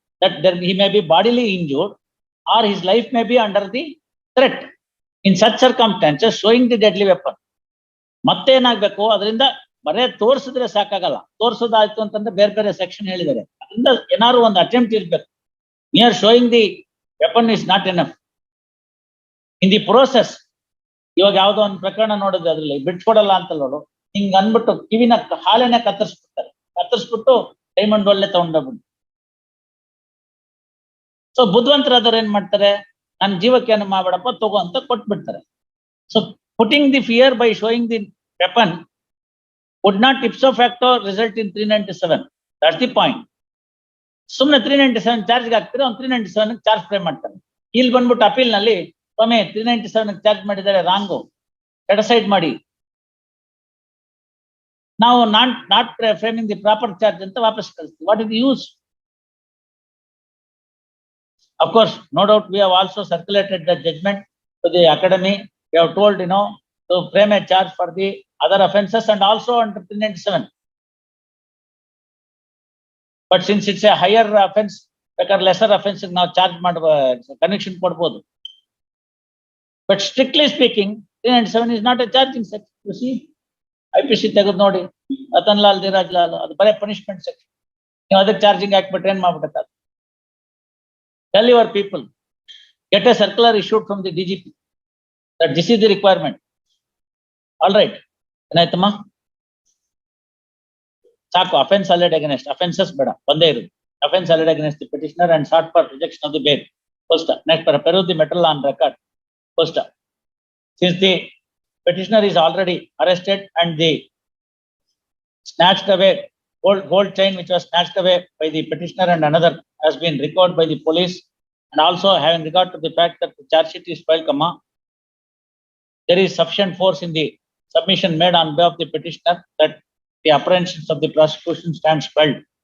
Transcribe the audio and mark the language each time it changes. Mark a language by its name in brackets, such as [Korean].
[English] That he may be bodily injured or his life may be under the threat. In such circumstances showing the deadly weapon. [Kannada] ಮತ್ತೆ ಏನಾಗ್ಬೇಕು? ಅದರಿಂದ ಬರೇ ತೋರಿಸಿದ್ರೆ ಸಾಕಾಗಲ್ಲ. ತೋರಿಸೋದಾಯ್ತು ಅಂತಂದ್ರೆ ಬೇರೆ ಬೇರೆ ಸೆಕ್ಷನ್ ಹೇಳಿದ್ದಾರೆ. ಅದರಿಂದ ಏನಾದ್ರು ಒಂದು ಅಟೆಂಪ್ಟ್ ಇರ್ಬೇಕು. [English] Near showing the weapon is not enough. In the process [Kannada] ಇವಾಗ ಯಾವ್ದೋ ಒಂದು ಪ್ರಕರಣ ನೋಡಿದ್ರೆ ಅದ್ರಲ್ಲಿ ಬಿಟ್ಕೊಡಲ್ಲ ಅಂತ ನೋಡು, ಹಿಂಗ್ ಅನ್ಬಿಟ್ಟು ಕಿವಿನ ಹಾಲೆನೆ ಕತ್ತರಿಸ್ಬಿಟ್ಟು ಡೈಮಂಡ್ ಒಳ್ಳೆ ತಗೊಂಡೋಗ್ಬಿಟ್ಟು. ಸೊ ಬುದ್ಧಿವಂತರಾದವ್ರು ಏನ್ ಮಾಡ್ತಾರೆ, ನನ್ನ ಜೀವಕ್ಕೆ ಏನು ಮಾಡ್ಬೇಡಪ್ಪ ತಗೋ ಅಂತ ಕೊಟ್ಬಿಡ್ತಾರೆ. [English] So putting the fear by showing the weapon would not ipso facto result in 397. That's the point. [Kannada] ಸುಮ್ಮನೆ 397 ಚಾರ್ಜ್ಗೆ ಹಾಕ್ತಾರೆ, ಅವ್ನು 397 ಚಾರ್ಜ್ ಫ್ರೈ ಮಾಡ್ತಾನೆ. ಇಲ್ಲಿ ಬಂದ್ಬಿಟ್ಟು ಅಪೀಲ್ ನಲ್ಲಿ ಸ್ವಾಮಿ 397 ಚಾರ್ಜ್ ಮಾಡಿದ್ದಾರೆ, ರಾಂಗು, ಸೆಟಸೈಡ್ ಮಾಡಿ, ನಾವು [English] not framing the proper charge [Kannada] ಅಂತ ವಾಪಸ್ ಕಳಿಸ್ತೀವಿ. [English] What is the use? Of course, no doubt we have also circulated the judgment to the academy. We have told, to frame a charge for the other offences and also under 397. But since it's a higher offense, [Kannada] ಬೇಕಾದ್ರೆ lesser offense ನಾವು charge ಮಾಡುವ conviction ಕೊಡ್ಬೋದು. [English] But strictly speaking, 397 is not a charging section. [Kannada] You see, IPC ತೆಗೆದು ನೋಡಿ, ರತನ್ ಲಾಲ್, ಧೀರಜ್ ಲಾಲ್, ಅದು ಬರೀ punishment section. ನೀವು ಅದಕ್ಕೆ ಚಾರ್ಜಿಂಗ್ ಹಾಕ್ಬಿಟ್ರೆ ಏನ್ ಮಾಡ್ಬಿಡ್ತಾರೆ? [English] Tell your people, get a circular issued from the DGP that this is the requirement. All right, [Kannada] ಏನಾಯ್ತಮ್ಮ? ಸಾಕು, [English] offense alleged against, [Kannada] offenses ಬೇಡ, ಒಂದೇ ಇರು. [English] Offense alleged against the petitioner and sought for rejection of the bail. First, next, peruse the matter on record. First, since the petitioner is already arrested and the snatched away gold chain which was snatched away by the petitioner and another has been recovered by the police, and also having regard to the fact that the charge sheet is filed, there is sufficient force in the submission made on behalf of the petitioner that the apprehensions of the prosecution stands filed.